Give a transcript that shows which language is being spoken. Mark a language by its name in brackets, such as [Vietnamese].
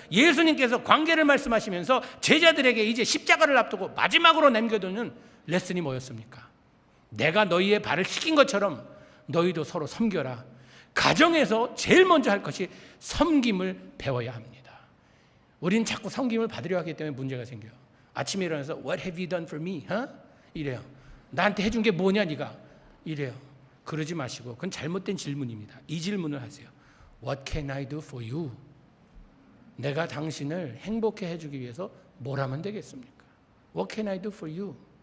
[Korean] 예수님께서 관계를 말씀하시면서 제자들에게 이제 십자가를 앞두고 마지막으로 남겨두는 레슨이 뭐였습니까? 내가 너희의 발을 씻긴 것처럼 너희도 서로 섬겨라. 가정에서 제일 먼저 할 것이 섬김을 배워야 합니다. 우리는 자꾸 섬김을 받으려 하기 때문에 문제가 생겨요. 아침에 일어나서 [English] What have you done for me? [Korean] 이래요. 나한테 해준 게 뭐냐 네가? 이래요. 그러지 마시고, 그건 잘못된 질문입니다. 이 질문을 하세요. [English] What can I do for you? [Korean] 내가 당신을 행복해 해주기 위해서 뭘 하면 되겠습니까? [English] What can I do for you?